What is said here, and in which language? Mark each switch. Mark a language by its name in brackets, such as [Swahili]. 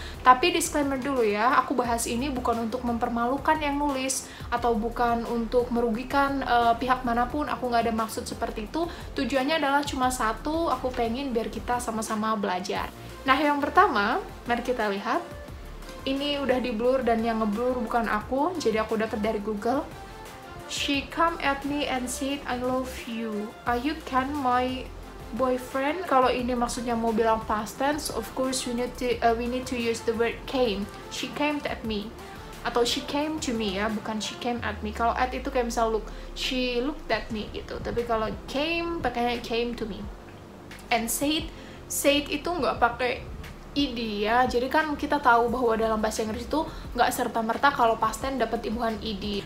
[Indonesian] Tapi disclaimer dulu ya, aku bahas ini bukan untuk mempermalukan yang nulis atau bukan untuk merugikan pihak manapun. Aku nggak ada maksud seperti itu. Tujuannya adalah cuma satu, aku pengen biar kita sama-sama belajar. Nah, yang pertama, mari kita lihat. Ini udah di blur dan yang ngeblur bukan aku, jadi aku dapat dari Google. [English] She come at me and said, I love you. Are you can my boyfriend? [Indonesian] Kalau ini maksudnya mau bilang past tense, [English] of course we need to use the word came. She came at me. [Indonesian] Atau [English] she came to me [Indonesian] ya, bukan [English] she came at me. [Indonesian] Kalau at itu kayak misal look, [English] she looked at me [Indonesian] gitu. Tapi kalau came, pakainya [English] came to me. And said [Indonesian] itu nggak pakai id ya, jadi kan kita tahu bahwa dalam bahasa Inggris itu nggak serta-merta kalau past tense dapat imbuhan id.